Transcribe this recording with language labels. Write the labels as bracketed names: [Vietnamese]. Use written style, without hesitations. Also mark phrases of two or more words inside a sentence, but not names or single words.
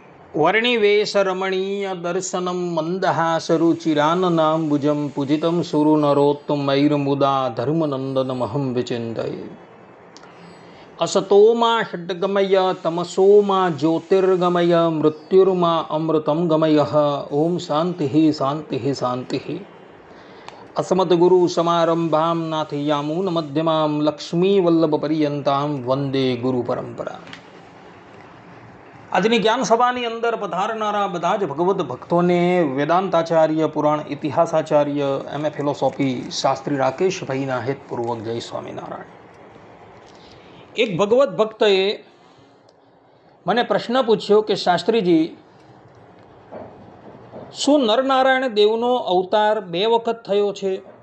[Sanskrit] વર્ણિવેશરમણીય દર્શનમ મંદહાસરુચિરાનનાંબુજં પૂજિतं સુરનરોત્તમૈર્મુદા ધર્મનંદનમહં વિચિन्तये. असतोमा षड्गमय तमसोमा ज्योतिर्गमय मृत्युर्मा अमृतं गमयः. ओम शांति शांति शांति. अस्मद्गुरु समारंभां नाथयामून मध्यमां लक्ष्मीवल्लभपर्यन्तां वंदे गुरु परंपरा. [Gujarati] આજની જ્ઞાન સભાની અંદર પધારનારા બધા જ ભગવદ્ ભક્તોને વેદાંતાચાર્ય, પુરાણ ઇતિહાસાચાર્ય, એમ.એ. ફિલોસોફી શાસ્ત્રી રાકેશભાઈના હેતપૂર્વક જય સ્વામિનારાયણ. એક ભગવદ્ ભક્તએ મને પ્રશ્ન પૂછ્યો કે શાસ્ત્રીજી, શું નરનારાયણ દેવનો અવતાર 2 વખત થયો છે?